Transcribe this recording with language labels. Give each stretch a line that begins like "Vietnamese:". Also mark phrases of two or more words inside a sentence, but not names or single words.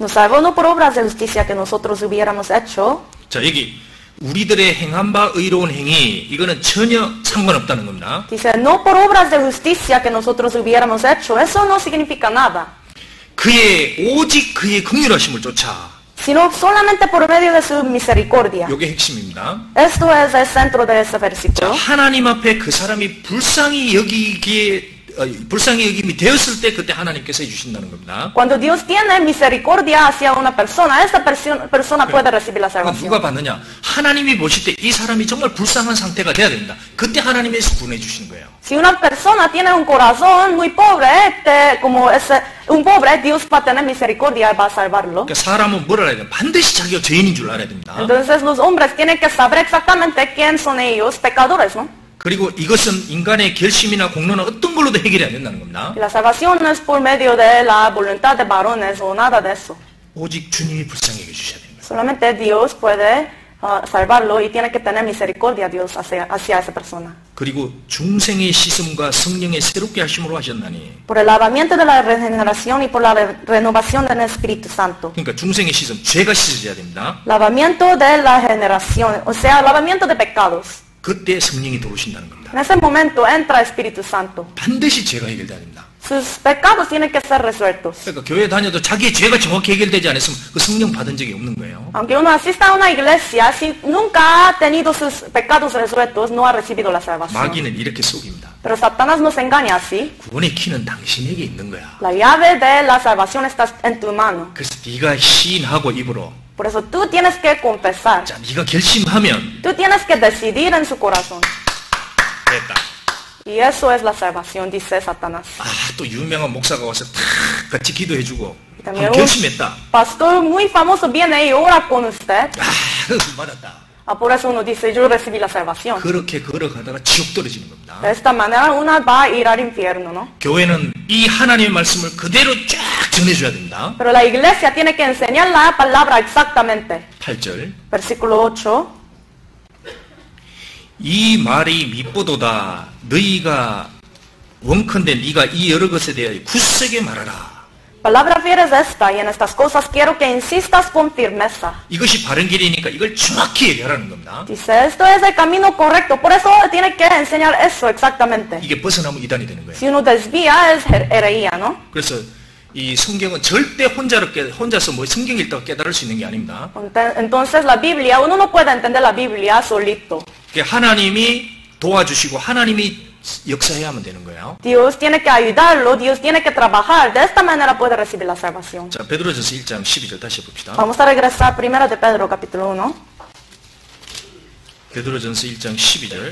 Spanish: Nos salvó no por obras de justicia que nosotros hubiéramos hecho.
Korean: 자, 여기 우리들의 행한 바 의로운 행위, 이거는 전혀 상관없다는 겁니다.
Spanish: Dice, no por obras de justicia que nosotros hubiéramos hecho. Eso no significa nada.
Korean: 오직 그의 긍휼하심을 쫓아.
Spanish: Sino solamente por medio de su misericordia.
Korean: 이게 핵심입니다.
Spanish: Esto es el centro de este versículo.
Korean: 자, 하나님 앞에 그 사람이 불쌍히 여김이 되었을 때 그때 하나님께서 해주신다는 겁니다.
Spanish: Cuando Dios tiene misericordia hacia una persona, esta persona puede recibir la salvación.
Korean: 누가 받느냐? 하나님이 보실 때 이 사람이 정말 불쌍한 상태가 돼야 됩니다. 그때 하나님께서 구원해 주시는 거예요.
Spanish: Si una persona tiene un corazón muy pobre, un pobre, Dios va a tener misericordia y va a salvarlo.
Korean: 그러니까 사람은 뭘 알아야 돼요? 반드시 자기가 죄인인 줄 알아야 됩니다.
Spanish: Entonces los hombres tienen que saber exactamente quién son ellos, pecadores, ¿no?
Korean: 그리고 이것은 인간의 결심이나 공로나 어떤 걸로도 해결이 안 된다는 겁니다.
Spanish: Y la salvación no es por medio de la voluntad de varones o nada de eso.
Korean: 오직 주님이 불쌍히 해주셔야 되는 거예요.
Spanish: Solamente Dios puede salvarlo y tiene que tener misericordia Dios hacia esa persona.
Korean: 그리고 중생의 씻음과 성령의 새롭게 하심으로 하셨나니.
Spanish: Por el lavamiento de la regeneración y por la renovación del Espíritu Santo.
Korean: 그러니까 중생의 씻음, 죄가 씻어져야 됩니다.
Spanish: Lavamiento de la generación, o sea, lavamiento de pecados.
Korean: 그때 성령이 들어오신다는 겁니다.
Spanish: En ese momento entra el Espíritu Santo.
Korean: 반드시 죄가 해결돼야 됩니다.
Spanish: Sus pecados tienen que ser resueltos.
Korean: 그러니까 교회 다녀도 자기의 죄가 정확히 해결되지 않았으면 그 성령 받은 적이 없는 거예요.
Spanish: Aunque uno asista a una iglesia, si nunca ha tenido sus pecados resueltos, no ha recibido la salvación.
Korean: 마귀는 이렇게 속입니다.
Spanish: Pero Satanás nos engaña así.
Korean: 구원의 키는 당신에게 있는 거야.
Spanish: La llave de la salvación está en tu mano.
Korean: 그래서 네가 시인하고 입으로.
Spanish: Por eso tú tienes que confesar.
Korean: 자, 네가 결심하면
Spanish: Tú tienes que decidir en su corazón.
Korean: 됐다.
Spanish: Y eso es la salvación, dice Satanás.
Korean: 아, 또 유명한 목사가 와서 탁 같이 기도해주고
Spanish: También
Korean: 그럼 결심했다.
Spanish: pastor muy famoso viene y ora con usted.
Korean: 아, 맞았다.
Spanish: Por eso uno dice, yo recibí la salvación.
Korean: 그렇게 걸어가다가 지옥 떨어지는 겁니다.
Spanish: De esta manera una va a ir al infierno, ¿no?
Korean: 교회는 이 하나님의 말씀을 그대로 쫙 전해줘야 됩니다.
Spanish: Pero la iglesia tiene que enseñar la palabra exactamente.
Korean: 8절.
Spanish: Versículo 8.
Korean: 이 말이 밉보도다. 너희가 원컨대 네가 이 여러 것에 대하여 굳세게 말하라.
Spanish: Palabra fiel es esta, y en estas cosas quiero que insistas con firmeza.
Korean: 이것이 바른 길이니까 이걸 정확히 얘기하라는 겁니다.
Spanish: Dice, esto es el camino correcto, por eso tiene que enseñar eso exactamente.
Korean: 이게 벗어나면 이단이 되는 거예요.
Spanish: Si uno desvía es herejía, ¿no?
Korean: 그래서 이 성경은 절대 혼자서 뭐 성경 읽다가 깨달을 수 있는 게 아닙니다.
Spanish: Entonces la Biblia, uno no puede entender la Biblia solito.
Korean: 하나님이 도와주시고 하나님이 역사해야만 되는 거예요.
Spanish: Dios tiene que ayudarlo, Dios tiene que trabajar. De esta manera puede recibir la salvación.
Korean: 자, 베드로전서 1장 12절 다시 봅시다.
Spanish: Vamos a regresar primero de Pedro, capítulo 1.
Korean: 베드로전서 1장 12절.